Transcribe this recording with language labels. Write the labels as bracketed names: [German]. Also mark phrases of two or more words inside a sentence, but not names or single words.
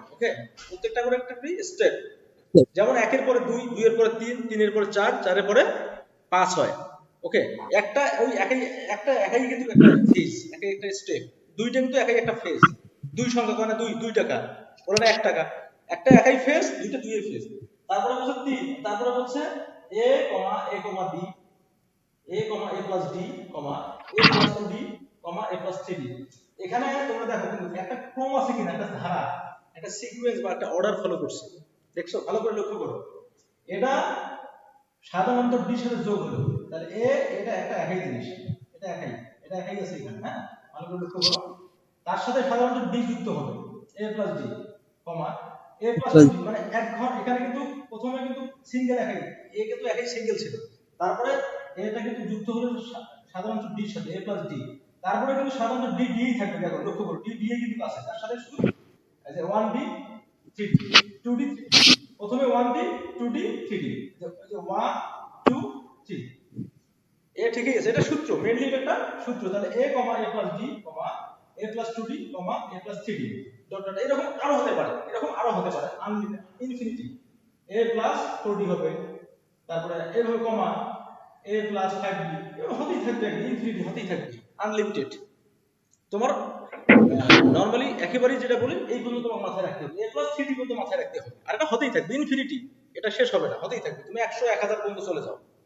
[Bangla] ওকে, প্রত্যেকটা করে একটা স্টেপ, যেমন 1 এর পরে 2, 2 এর পরে 3, 3 এর পরে 4, 4 এর পরে 5 হয়। ওকে, একটা ওই একাই কিন্তু একটা ফেজ, একাই একটা স্টেপ, দুইটা কিন্তু একাই একটা ফেজ। দুই সংখ্যা মানে দুই টাকা, ওরা 1 টাকা, একটা একাই ফেজ, দুইটা দুইয়ের ফেজ। তারপরে বলছে [English] 3, [Bangla] তারপরে বলছে [English] a, b, a, a plus d, a plus 2d, a plus 3d। [Bangla] এখানে তোমরা দেখো কিন্তু একটা ক্রম আছে কিনা, একটা ধারা, একটা সিকোয়েন্স বা একটা অর্ডার ফলো করছে, দেখছো? ভালো করে লক্ষ্য করো। এটা সাধারণ অন্তর d সাথে যোগ হলো, তাহলে এটা একটা একই জিনিস, এটা একই আছে এখানে, হ্যাঁ? ভালো করে লক্ষ্য করো। তার সাথে সাধারণ অন্তর d যুক্ত হবে, [English] a plus d, a plus 2d, [Bangla] মানে এক ঘর। এখানে কিন্তু প্রথমে কিন্তু সিঙ্গেল একাই, a কিন্তু একাই সিঙ্গেল ছিল, তারপরে এটা কিন্তু যুক্ত হলো সাধারণ d এর সাথে [English] a plus d, [Bangla] তারপরে কিন্তু সাধারণ d থাকবে। দেখো লক্ষ্য করো, d কিন্তু আছে, তার সাথে শুধু এই যে 1d 3d 2d 3d, প্রথমে 1d 2d 3d, যে 1 2 3 এ ঠিকই আছে, এটা সূত্র, মেইনলি এটা একটা সূত্র। [English] তাহলে a, a plus d, a plus 2d, a plus 3d dot dot, [Bangla] এরকম আরো হতে পারে [English] unlimited, infinity. a plus 4d [Bangla] হবে, তারপরে এর হবে [English] a plus 5d, [Bangla] এরকম হতেই থাকবে, ইনফিনিটি হতেই থাকবে, আনলিমিটেড। তোমার নরমালি একেবারেই যেটা বলি এই পর্যন্ত তোমার মাথায় রাখতে হবে, [English] a plus 3d [Bangla] পর্যন্ত মাথায় রাখতে হবে, আর এটা হতেই থাকবে ইনফিনিটি, এটা শেষ হবে না, হতেই থাকবে, তুমি 100 1000 পর্যন্ত চলে যাও।